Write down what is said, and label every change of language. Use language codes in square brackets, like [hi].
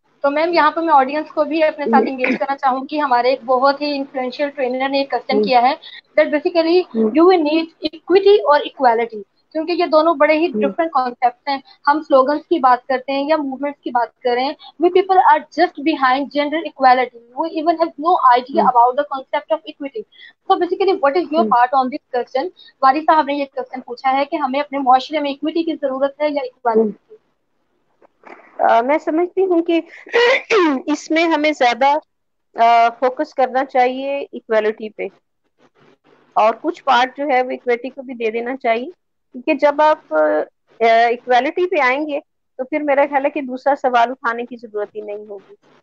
[ur] تو میم یہاں پہ میں آڈینس کو بھی اپنے ساتھ انگیج کرنا چاہوں گی. ہمارے ایک بہت ہی انفلوئنشیل ٹرینر نے ایک کوسچن کیا ہے [en] that basically you will need equity [ur] اور اکوالٹی, کیونکہ یہ دونوں بڑے ہی ڈفرنٹ کانسیپٹس ہیں. ہم سلوگنس کی بات کرتے ہیں یا موومنٹس کی بات کریں, [en] we people are just behind gender equality. We even have no idea about the concept of equity. So basically what is your part on this question? [ur] واری صاحب نے یہ کوسچن پوچھا ہے کہ ہمیں اپنے معاشرے میں اکویٹی کی ضرورت ہے یا اکوالٹی کی. میں سمجھتی ہوں کہ اس میں ہمیں زیادہ فوکس کرنا چاہیے ایکویلٹی پہ, اور کچھ پارٹ جو ہے وہ ایکویٹی کو بھی دے دینا چاہیے, کیونکہ جب آپ ایکویلٹی پہ آئیں گے تو پھر میرا خیال ہے کہ دوسرا سوال اٹھانے کی ضرورت ہی نہیں ہوگی.